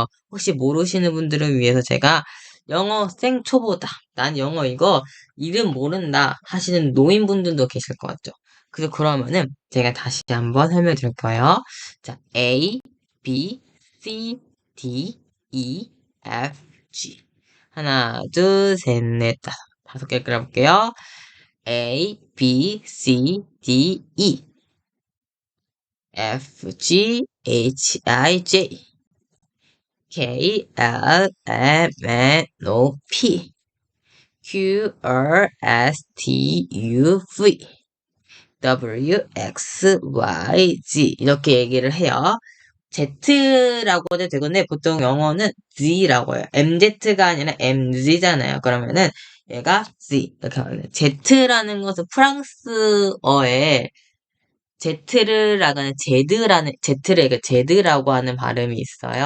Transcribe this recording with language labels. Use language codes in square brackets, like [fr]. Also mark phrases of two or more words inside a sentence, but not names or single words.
[ko] 혹시 모르시는 분들을 위해서 제가 영어 생초보다 난 영어 이거 이름 모른다 하시는 노인분들도 계실 것 같죠. 그래서 그러면은 제가 다시 한번 설명해 드릴 거예요. [en] 자, A, B, C, D, E, F, G. [ko] 하나, 둘, 셋, 넷, 다섯 개 끌어볼게요. [en] A, B, C, D, E. F, G, H, I, J, K, L, M, N, O, P, Q, R, S, T, U, V, W, X, Y, Z. [ko] 이렇게 얘기를 해요. Z라고 해도 되건데, 보통 영어는 Z라고 해요. MZ가 아니라 MZ잖아요. 그러면은, 얘가 Z. 이렇게 하면 Z라는 것은 프랑스어의 제드라고 하는 발음이 있어요.